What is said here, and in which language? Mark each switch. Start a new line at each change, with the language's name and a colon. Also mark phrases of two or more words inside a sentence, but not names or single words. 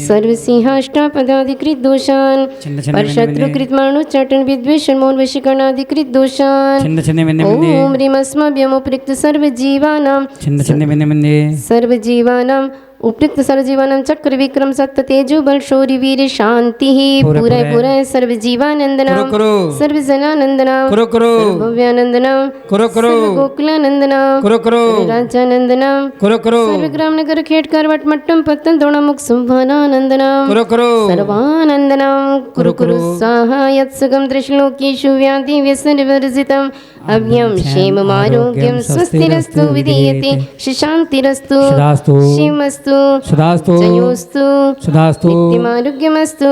Sanskrit: सर्वसिंहाष्टापदाधिकृत दोषान् छिंद छिंद बिंदे परशत्रुकृत मारणोच्चाटन विद्वेषण मौन वशीकरणाधिकृत दोषान् छिंद छिंद बिंदे बिंदे ओम ह्रीं अस्मभ्यम् उपयुक्त सर्वजीवानां छिंद छिंद बिंदे बिंदे सर्वजीवानाम् उपयुक्त सर्वजीवानां चक्र विक्रम सत्य तेजो बल शौर्य वीर शांति पूरा पूरा पूरा। पूरा सर्वजीवानंदना करो करो सर्वजनानंदना करो करो भव्यानंदना करो करो गोकुलानंदना करो करो राजानंदना करो करो सर्वग्राम नगर खेटकर वटमट्टम पत्तन दोणमुख सुभानानंदना करो करो सर्वानंदना कुरु कुरु स्वाहा यत्सुगं दृश्लोकेषु व्याधि व्यसनवर्जितम् अभ्यं क्षेममारोग्यं स्वस्तिरस्तु विधीयते शान्तिरस्तु सदास्तु शिवमस्तु सदास्तु जयोस्तु सदास्तु नित्यमारोग्यमस्तु